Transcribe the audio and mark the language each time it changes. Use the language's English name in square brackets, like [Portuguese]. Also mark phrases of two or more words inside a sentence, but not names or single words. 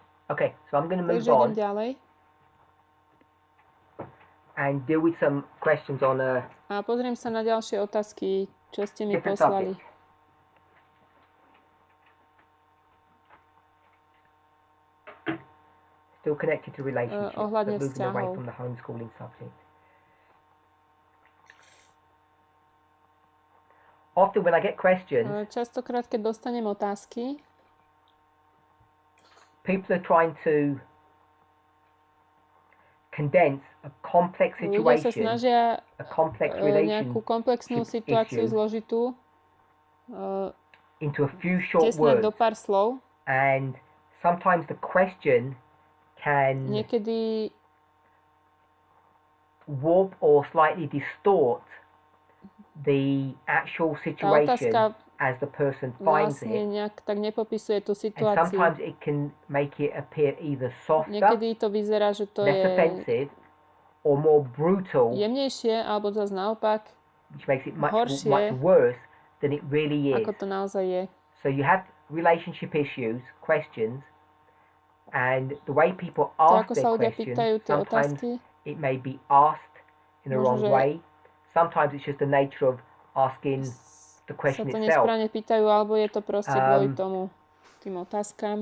[English] Okay, so I'm going to move [Slovak] Takže idem [English] on [Slovak] ďalej. [English] and deal with some questions on a [Slovak] A pozriem sa na ďalšie otázky, čo ste mi [English] different [Slovak] poslali. [English] subject. Still connected to relationships, [Slovak] ohľadne [English] but moving away [Slovak] vzťahov. [English] from the homeschooling subject. Often when I get questions, [Slovak] Častokrát, keď dostanem otázky, [English] people are trying to condense a complex [Slovak] ľudia sa [English] situation, [Slovak] snažia [English] a complex [Slovak] nejakú komplexnú situáciu [English] issue [Slovak] zložitú [English] into a few short [Slovak] tesnať do [English] words, [Slovak] pár slov. [English] and sometimes the question can [Slovak] Niekedy [English] warp or slightly distort the actual [Slovak] tá [English] situation [Slovak] otázka [English] as the person finds [Slovak] vlastne [English] it, [Slovak] nejak tak nepopisuje tú [English] and [Slovak] situáciu. [English] sometimes it can make it appear either softer, [Slovak] Niekedy to vyzerá, že to [English] less [Slovak] je [English] offensive, or more brutal, [Slovak] jemnejšie, alebo zase naopak, [English] which makes it much [Slovak] horšie, [English] worse than it really is. [Slovak] ako to naozaj je. [English] So you have relationship issues, questions, and the way people [Slovak] To, [English] ask [Slovak] ako [English] their [Slovak] sa ľudia [English] questions, [Slovak] pýtajú tie [English] sometimes [Slovak] otázky, [English] it may be asked in the [Slovak] možno, [English] wrong [Slovak] že [English] way. Sometimes it's just the nature of asking the [Slovak] sa [English] question [Slovak] to [English] itself. [Slovak] nesprávne pýtajú, alebo je to proste kvôli tomu, tým otázkam,